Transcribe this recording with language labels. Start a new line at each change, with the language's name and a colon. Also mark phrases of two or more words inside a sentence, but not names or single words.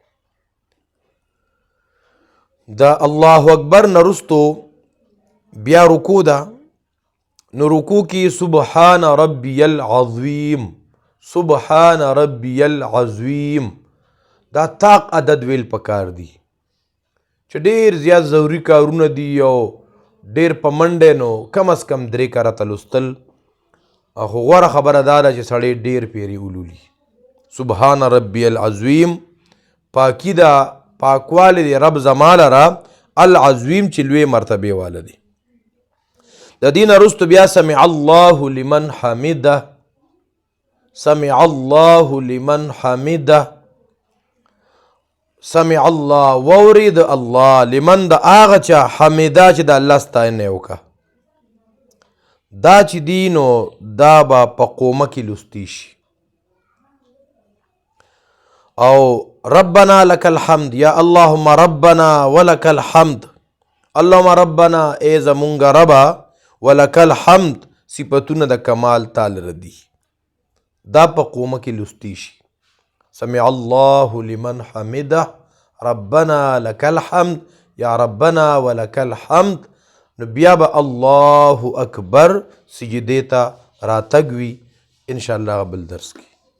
Pashto: دا
Arabic: الله اکبر
Pashto: نه رستو بیا رکوع ده، نو رکوع کې
Arabic: سبحان ربی العظیم، سبحان ربی العظیم،
Pashto: دا طاق عدد ویل پکار دی چې ډېر زیات ضروري کارونه دي او ډېر په منډه نو کم از کم 3 کرته لوستل. خو غوره خبره دا ده چې سړی ډېر پیرې ولولي.
Arabic: سبحان ربی العظیم
Pashto: پاکی دا، پاکوالی دی رب زما لره، العظیم چې لوی مرتبه والا دی. د دین وروسته بیا
Arabic: سمع الله لمن حمده، سمع الله لمن حمده. سمع الله وورید الله لمن
Pashto: د هغه چا حمیدا چې د الله ستاینه وکړه. دا چې دی نو دا به په قومه کې لوستی شي.
Arabic: او ربنا لك الحمد یا اللهم ربنا ولك الحمد، اللهم ربنا
Pashto: ای زمونږ ربا،
Arabic: ولك الحمد
Pashto: صفتونه د کمال تعالی ردی. دا په قومه کې لوستی شي.
Arabic: سمع الله لمن حمده، ربنا لك الحمد یا ربنا ولك الحمد.
Pashto: نو بیا به
Arabic: الله اکبر
Pashto: سجدې ته راتګ وي. انشاءالله بل درس کې